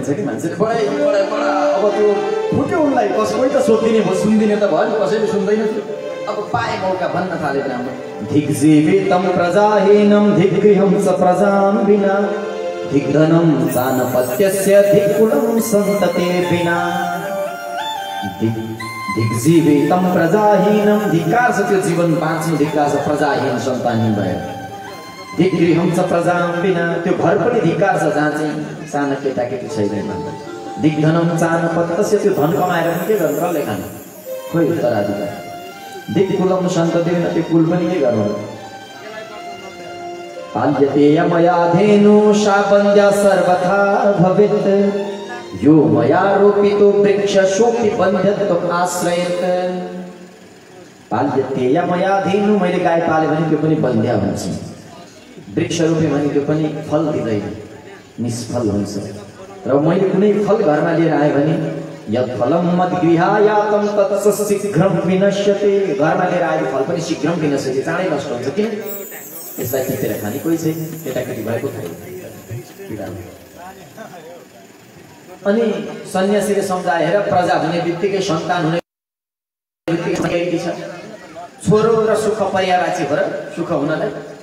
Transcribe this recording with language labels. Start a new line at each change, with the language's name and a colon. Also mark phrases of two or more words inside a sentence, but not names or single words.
Nepali: मान्छेले बडा अब त्यो फुट्यो उनलाई कोही त सोधिदिने भयो सुनिदिने त भयो नि कसैले सुन्दैन थियो अब पाए मौका भन्न थाले ब्राह्मण
Sanskrit: धिग्जीवितं प्रजाहीनं धिग्गृहं स प्रजां विना धिग्धनं चानपत्यस्य धिक्कुलं सन्तते विना धिग्जीवितं प्रजाहीनं
Nepali: धिक्कार छ त्यो जीवन बाँच्नु धिक्कार छ प्रजाहीन सन्तानहीन भयो
Sanskrit: धिग्गृहं स प्रजां विना
Nepali: त्यो घर पनि धिक्कार छ जहाँ चाहिँ सानो केटाकेटी छैन
Sanskrit: धिग्धनं चानपत्यस्य
Nepali: त्यो धन कमाएर पनि के गर्नु कसले खानु खोइ उत्तराधिकारी
Sanskrit: धिक्कुलं सन्तते विना
Nepali: त्यो कुल पनि के गर्नु
Sanskrit: पाल्यते यमया धेनु शापञ्जा सर्वथा भवेत् यो मया रोपितो वृक्ष शोपि बन्ध्यत्वम् आश्रयेत् पाल्यते यमया धेनु
Nepali: मैले गाई पाले भने त्यो पनि बन्ध्या हुन्छ वृक्ष रोपे भने त्यो पनि फल दिँदैन निष्फल हुन्छ र मैले कुनै फल घरमा लिएर आएँ भने
Sanskrit: यत् फलं मद्गृहायातं तत् शीघ्रं विनश्यते
Nepali: घरमा लिएर आएको फल पनि
Sanskrit: शीघ्रं विनश्यते
Nepali: चाँडै नष्ट हुन्छ किन यसलाई टिपेर खाने कोही छैन केटाकेटी भएको छैन अनि सन्यासीले सम्झाएर प्रजा हुने बित्तिकै सन्तान हुने बित्तिकै छ छोरो र सुख पर्यावाची हो र सुख हुनलाई